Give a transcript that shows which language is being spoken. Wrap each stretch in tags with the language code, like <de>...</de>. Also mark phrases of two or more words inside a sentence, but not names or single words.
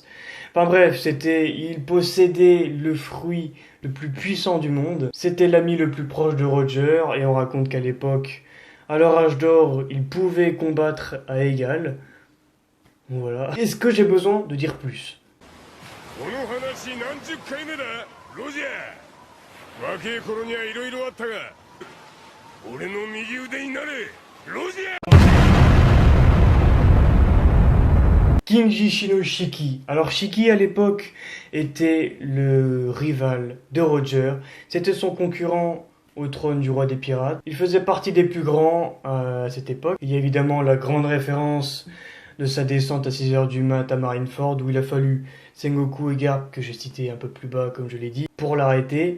<fr>Enfin bref, il possédait le fruit le plus puissant du monde. C'était l'ami le plus proche de Roger, et on raconte qu'à l'époque, à leur âge d'or, ils pouvaient combattre à égal. Voilà. Est-ce que j'ai besoin de dire plus?</fr> <ja>若い頃にはいろいろあったが俺の右腕になれロジャー。 Kinji Shinoshiki.</ja> <fr>Alors Shiki à l'époque était le rival de Roger. C'était son concurrent au trône du roi des pirates. Il faisait partie des plus grands à cette époque. Il y a évidemment la grande référence de sa descente à 6h du mat à Marineford où il a fallu Sengoku et Garp, que j'ai cité un peu plus bas comme je l'ai dit, pour l'arrêter.</fr>